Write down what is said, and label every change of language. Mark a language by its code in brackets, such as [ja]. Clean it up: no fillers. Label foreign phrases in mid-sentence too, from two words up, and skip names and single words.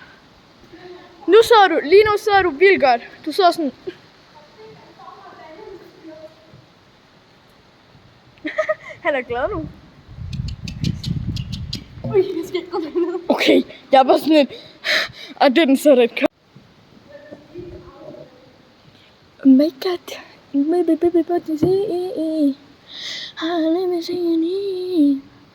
[da] Lige nu sidder du vildt godt. Du sidder sådan. Han er glad nu. Ui, jeg skal ikke gå derned. Okay, jeg var sådan lidt. [en] I didn't set it. Oh my god. Baby, what is it? Let me see your name.